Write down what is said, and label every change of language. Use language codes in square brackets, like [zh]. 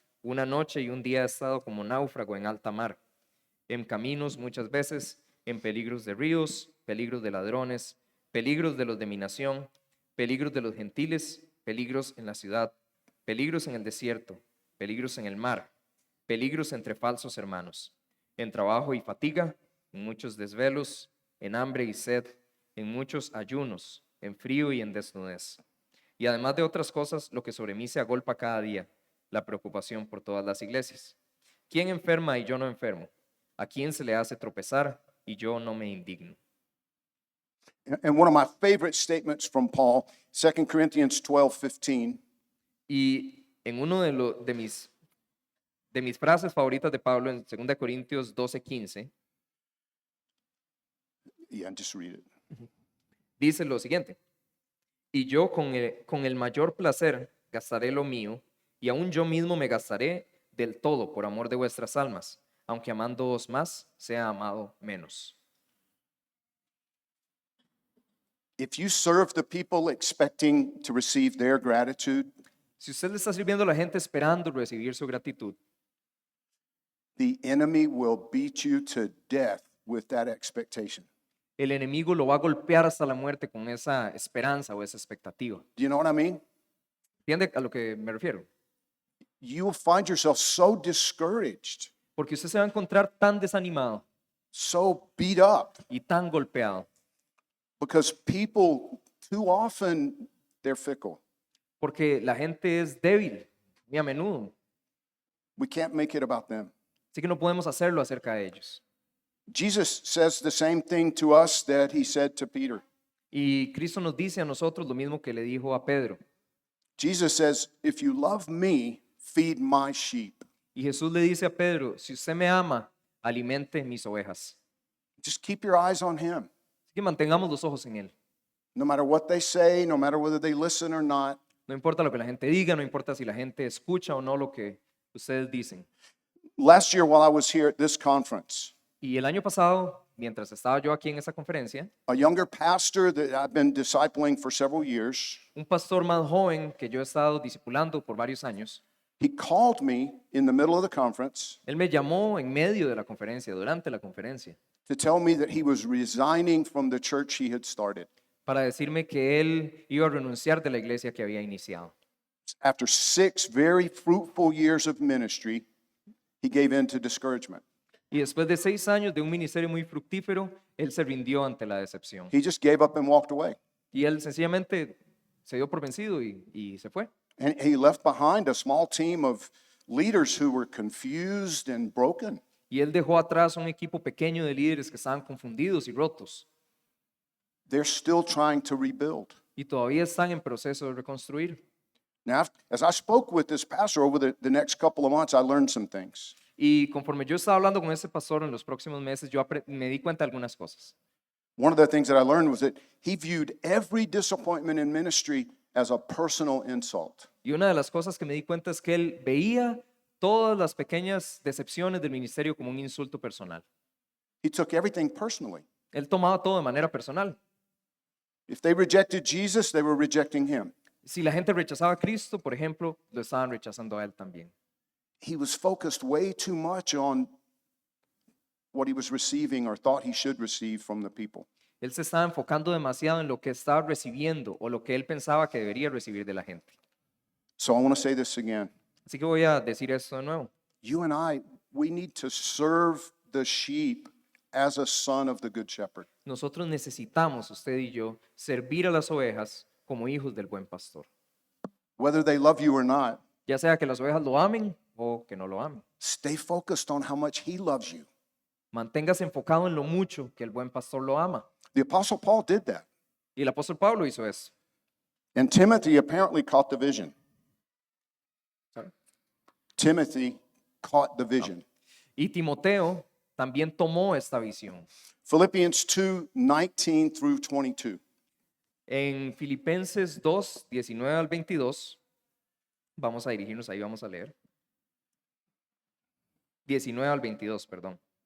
[es] Una noche y un día he estado como náufrago en alta mar, en caminos muchas veces, en peligros de ríos, peligros de ladrones, peligros de los de mi nación, peligros de los gentiles, peligros en la ciudad, peligros en el desierto, peligros en el mar, peligros entre falsos hermanos, en trabajo y fatiga, en muchos desvelos, en hambre y sed, en muchos ayunos, en frío y en desnudez. Y además de otras cosas, lo que sobre mí se agolpa cada día, la preocupación por todas las iglesias. ¿Quién enferma y yo no enfermo? ¿A quién se le hace tropezar y yo no me indigno? [en] And one of my favorite statements from Paul, 2 Corinthians 12:15, [es] Y en uno de mis frases favoritas de Pablo, en 2 Corintios 12:15, [en] yeah, just read it. [es] dice lo siguiente: y yo con el mayor placer gastaré lo mío, y aún yo mismo me gastaré del todo por amor de vuestras almas, aunque amándoos más, sea amado menos. [en] If you serve the people expecting to receive their gratitude, [es] Si usted le está sirviendo a la gente esperando recibir su gratitud, [en] the enemy will beat you to death with that expectation. [es] el enemigo lo va a golpear hasta la muerte con esa esperanza o esa expectativa. [en] Do you know what I mean? [es] ¿Entiende a lo que me refiero? [en] You will find yourself so discouraged, [es] Porque usted se va a encontrar tan desanimado [en] so beat up, [es] y tan golpeado, [en] because people too often they're fickle. [es] porque la gente es débil muy a menudo, [en] We can't make it about them. [es] así que no podemos hacerlo acerca de ellos. [en] Jesus says the same thing to us that he said to Peter. [es] Y Cristo nos dice a nosotros lo mismo que le dijo a Pedro. [en] Jesus says, if you love me, feed my sheep. [es] Y Jesús le dice a Pedro: si usted me ama, alimente mis ovejas. [en] Just keep your eyes on him. [es] Así que mantengamos los ojos en Él. [en] No matter what they say, no matter whether they listen or not. [es] No importa lo que la gente diga, no importa si la gente escucha o no lo que ustedes dicen. [en] Last year, while I was here at this conference, [es] Y el año pasado, mientras estaba yo aquí en esa conferencia, [en] a younger pastor that I've been discipling for several years, [es] un pastor más joven que yo he estado discipulando por varios años, [en] he called me in the middle of the conference [es] él me llamó en medio de la conferencia, durante la conferencia, [en] to tell me that he was resigning from the church he had started. [es] para decirme que él iba a renunciar de la iglesia que había iniciado. [en] After 6 very fruitful years of ministry, he gave in to discouragement. [es] Y después de 6 años de un ministerio muy fructífero, él se rindió ante la decepción. [en] He just gave up and walked away. [es] Y él sencillamente se dio por vencido y se fue. [en] And he left behind a small team of leaders who were confused and broken. [es] Y él dejó atrás un equipo pequeño de líderes que estaban confundidos y rotos. [en] They're still trying to rebuild. [es] Y todavía están en proceso de reconstruir. [en] Now, as I spoke with this pastor over the next couple of months, I learned some things. [es] Y conforme yo estaba hablando con ese pastor en los próximos meses, yo me di cuenta de algunas cosas. [en] One of the things that I learned was that he viewed every disappointment in ministry as a personal insult. [es] Y una de las cosas que me di cuenta es que él veía todas las pequeñas decepciones del ministerio como un insulto personal. [en] He took everything personally. [es] Él tomaba todo de manera personal. [en] If they rejected Jesus, they were rejecting him. [es] Si la gente rechazaba a Cristo, por ejemplo, lo estaban rechazando a él también. [en] He was focused way too much on what he was receiving or thought he should receive from the people. [es] Él se estaba enfocando demasiado en lo que estaba recibiendo o lo que él pensaba que debería recibir de la gente. [en] So I want to say this again. [es] Así que voy a decir esto de nuevo. [en] You and I, we need to serve the sheep as a son of the Good Shepherd. [es] Nosotros necesitamos, usted y yo, servir a las ovejas como hijos del buen pastor. [en] Whether they love you or not, [es] Ya sea que las ovejas lo amen o que no lo amen. [en] stay focused on how much he loves you. [es] Manténgase enfocado en lo mucho que el buen pastor lo ama. [en] The Apostle Paul did that. [es] Y el apóstol Pablo hizo eso. [en] And Timothy apparently caught the vision. Sorry. Timothy caught the vision. [es] Y Timoteo también tomó esta visión. Philippians 2:19 through 22. En Filipenses 2, 19 al 22, vamos a dirigirnos ahí, vamos a leer. 19 al 22, perdón.